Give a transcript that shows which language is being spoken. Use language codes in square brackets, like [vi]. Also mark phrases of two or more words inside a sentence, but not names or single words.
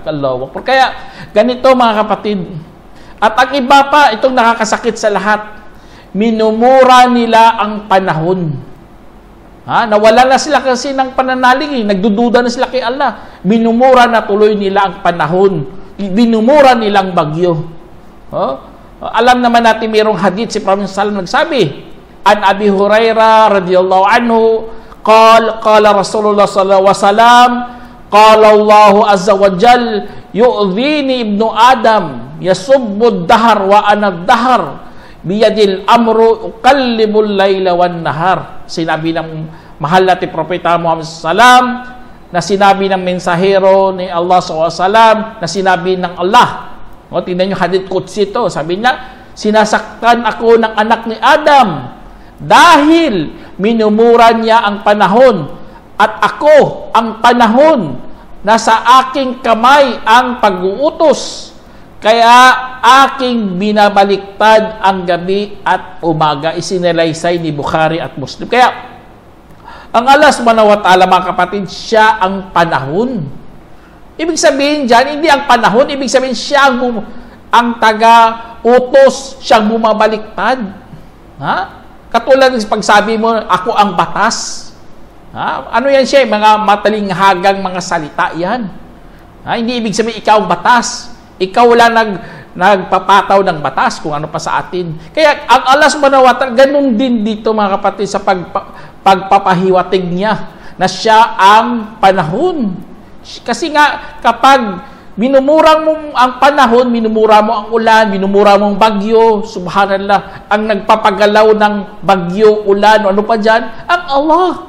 [tl] Kaya ganito, mga kapatid, at ang iba pa, itong nakakasakit sa lahat, minumura nila ang panahon. Nawala na sila kasi ng pananalig, nagdududa na sila kay Allah. Minumura na tuloy nila ang panahon, binumura nilang bagyo. Alam naman natin, mayroong hadith si Prophet sallallahu nagsabi, [ar] عن أبي هريرة رضي الله عنه، قال رسول الله صلى الله عليه وسلم، قال الله عز وجل، يؤذيني ابن آدم، يسب الدهر وأنا الدهر، بيدي الأمر أقلب الليل والنهار. [tl] Sinabi ng mahal natin Propeta Muhammad [ar] صلى الله عليه وسلم, [tl] na sinabi ng mensahero ni Allah SAW, na sinabi ng Allah. O, tingnan nyo, [ar] حديث قدسي [tl] ito. Sabi niya, sinasaktan ako ng anak ni Adam dahil minumura niya ang panahon at ako ang panahon na sa aking kamay ang pag-uutos. Kaya aking binabaliktad ang gabi at umaga. Isinalaysay ni Bukhari at Muslim. Kaya, ang Allah [ar] سبحانه وتعالى, [tl] mga kapatid, siya ang panahon. Ibig sabihin dyan, hindi ang panahon, ibig sabihin siya ang taga-utos, siyang bumabaliktad. Ha? Katulad ng pagsabi mo, ako ang batas. Ha? Ano yan siya? Mga matalinghagang mga salita yan. Ha? Hindi ibig sabihin ikaw ang batas. Ikaw lang nagpapataw ng batas kung ano pa sa atin. Kaya ang Allah [ar] سبحانه وتعالى, [tl] ganun din dito mga kapatid sa pagpapahiwatig niya na siya ang panahon. Kasi nga kapag minumura mo ang panahon, minumura mo ang ulan, minumura mo ang bagyo, subhanallah, ang nagpapagalaw ng bagyo, ulan, ano pa dyan, ang Allah.